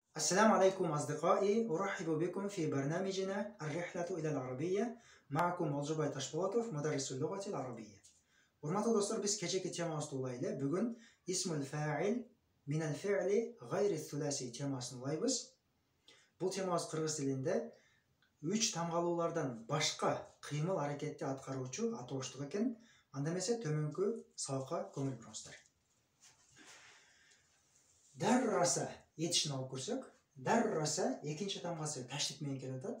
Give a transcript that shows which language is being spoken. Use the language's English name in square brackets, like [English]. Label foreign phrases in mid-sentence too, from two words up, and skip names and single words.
[Arabic] السلام عليكم أصدقائي، أرحب بكم في برنامجنا الرحلة إلى العربية. معكم Olcubay Tashpolatov, مدرس اللغة العربية. [Kyrgyz] Урматтуу достор, биз кечеки темабызды улайлы. Бүгүн [Arabic] اسم الفاعل من الفعل غير الثلاثي [Kyrgyz] темасын улайбыз. Бул темабыз кыргыз тилинде 3 тамгалуулардан башка кыймыл аракетти аткаруучу атооштук экен. Анда эмесе төмөнкү сабакка көңүл буруңуздар. Дарраса етішін алып көрсек, дарраса екінші тамғасы тәштік менен келіп атат.